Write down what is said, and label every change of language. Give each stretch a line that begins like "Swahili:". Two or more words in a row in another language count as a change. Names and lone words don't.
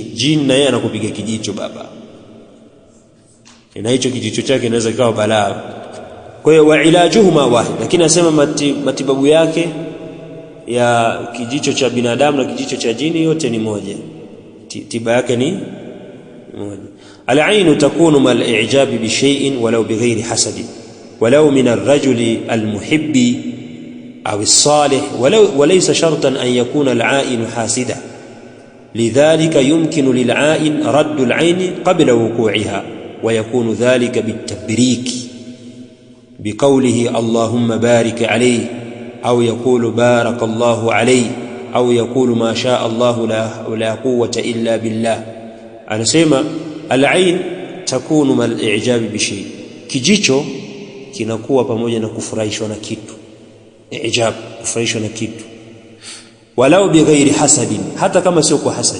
Swahili: Jini na yeye anakupiga kijicho baba, na hicho kijicho chake inaweza ikawa balaa. Kwa hiyo
Arabic: وعلاجهما واحد,
Swahili: lakini nasema matibabu yake ya kijicho cha binadamu na kijicho cha jini yote ni moja, tiba yake ni moja.
Arabic: العين تكون مع الإعجاب بشيء ولو بغير حسد، ولو من الرجل المحب أو الصالح، وليس شرطا أن يكون العين حاسدا. لذلك يمكن للعين رد العين قبل وقوعها، ويكون ذلك بالتبريك بقوله اللهم بارك عليه، أو يقول بارك الله عليه, أو يقول ما شاء الله لا قوة إلا بالله.
Swahili: Anasema
Arabic: العين تكون مع الإعجاب بشيء,
Swahili: kijicho kinakuwa pamoja na kufurahishwa na kitu. I'jab, kufurahishwa na kitu.
Arabic: ولو بغير حسد,
Swahili: hata kama sio kwa hasad.